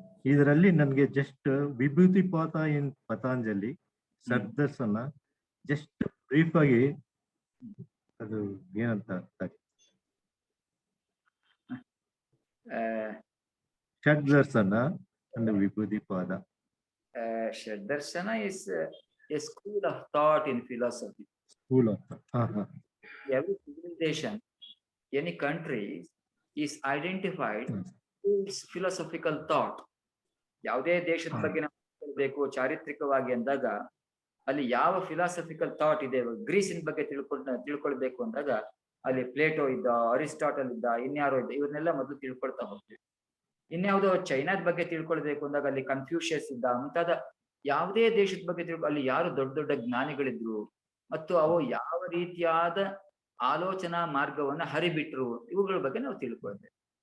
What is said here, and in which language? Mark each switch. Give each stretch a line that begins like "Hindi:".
Kannada: ಇದರಲ್ಲಿ ನನಗೆ ಜಸ್ಟ್ ವಿಭೂತಿ ಪಾತ ಇನ್ ಪತಾಂಜಲಿ ಸದ್ದರ್ಶನ ಜಸ್ಟ್ ಬ್ರೀಫ್ ಆಗಿ ಅದು ಏನಂತ ಷಡ್ದರ್ಶನ and ವಿಭೂತಿ ಪಾದ.
English: Shaddarsana is a school of thought in philosophy. School of thought. Every civilization, any country is identified its philosophical thought.
Kannada: ಯಾವುದೇ ದೇಶದ ಬಗ್ಗೆ ನಾವು ತಿಳ್ಕೊಳ್ಬೇಕು ಚಾರಿತ್ರಿಕವಾಗಿ ಅಂದಾಗ ಅಲ್ಲಿ ಯಾವ ಫಿಲಾಸಫಿಕಲ್ ಥಾಟ್ ಇದೆ. ಗ್ರೀಸಿನ ಬಗ್ಗೆ ತಿಳ್ಕೊಳ್ಬೇಕು ಅಂದಾಗ ಅಲ್ಲಿ ಪ್ಲೇಟೋ ಇದ್ದ, ಅರಿಸ್ಟಾಟಲ್ ಇದ್ದ, ಇನ್ಯಾರೋ ಇದ್ದ, ಇವನ್ನೆಲ್ಲ ಮೊದಲು ತಿಳ್ಕೊಳ್ತಾ ಹೋಗ್ತೀವಿ. ಇನ್ಯಾವುದೋ ಚೈನಾದ ಬಗ್ಗೆ ತಿಳ್ಕೊಳ್ಬೇಕು ಅಂದಾಗ ಅಲ್ಲಿ ಕನ್ಫ್ಯೂಷಿಯಸ್ ಇದ್ದ, ಮುಂತಾದ ಯಾವುದೇ ದೇಶದ ಬಗ್ಗೆ ಅಲ್ಲಿ ಯಾರು ದೊಡ್ಡ ದೊಡ್ಡ ಜ್ಞಾನಿಗಳಿದ್ರು ಮತ್ತು ಅವು ಯಾವ ರೀತಿಯಾದ ಆಲೋಚನಾ ಮಾರ್ಗವನ್ನ ಹರಿಬಿಟ್ರು, ಇವುಗಳ ಬಗ್ಗೆ ನಾವು ತಿಳ್ಕೊಳ್ತೇವೆ.